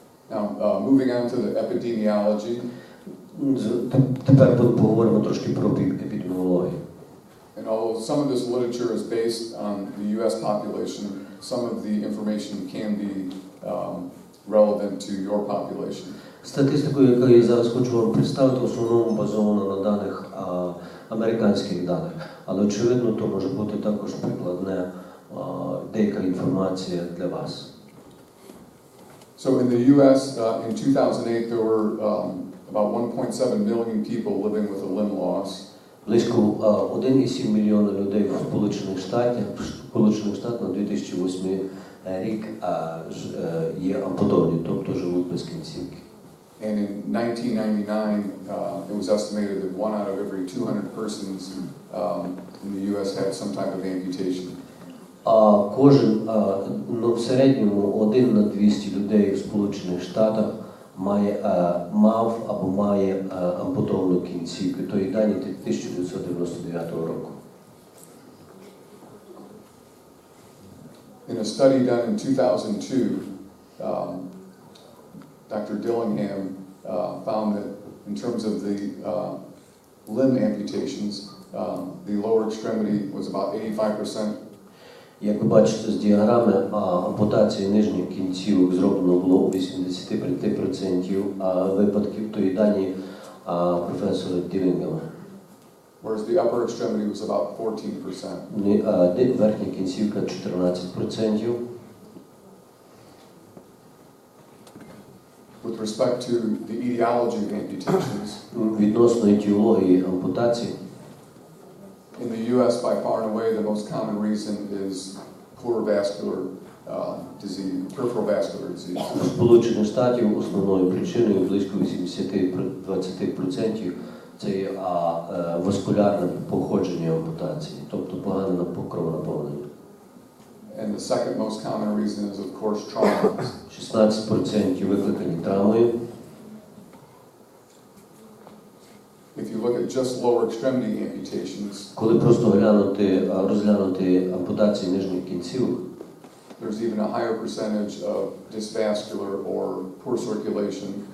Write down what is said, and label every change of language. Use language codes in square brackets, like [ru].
[en] Now, moving on to the epidemiology. [uk] Тепер поговоримо трошки про епідеміологію. [en] And although some of this literature is based on the U.S. population, some of the information can be relevant to your population. [uk] Статистику, яку я зараз хочу вам представити, в основному базована на даних американських даних, але очевидно, то може бути також прикладне деяка інформація для вас. [en] So in the U.S. In 2008 there were about 1.7 million people living with a limb loss. [uk] Близько 1,7 мільйона людей в Сполучених Штатах на 2008 рік є ампутовані, тобто живуть без кінцівки. [en] And in 1999 it was estimated that 1 out of every 200 persons in the U.S. had some type of amputation. [uk] В середньому 1 на 200 людей в Сполучених Штатах мав або має ампутовану кінцівку. То є дані 1999 року. [en] In a study done in 2002, Dr. Dillingham found that in terms of the limb amputations, the lower extremity was about 85%. [uk] Як ви бачите з діаграми, ампутації нижніх кінцівок зроблено було у 85% випадків, то і дані професора Ділінгема. [en] Whereas the upper extremity was about 14%. [uk] Верхня кінцівка 14%. [en] With respect to the etiology of amputations, [uk] Відносно етіології ампутації, [en] in the U.S. by far and away the most common reason is pleurovascular disease, peripheral vascular disease. [uk] в Сполучених Штатів основною причиною близько 80-20% це є васкулярне походження ампутації, тобто погане кровонаповнення. [en] And the second most common reason is of course trauma. [uk] 16% викликані травмою. [en] If you look at just lower extremity amputations, [uk] Коли просто розглянути ампутації нижніх кінцівок, [en] there's even a higher percentage of dysvascular or poor circulation.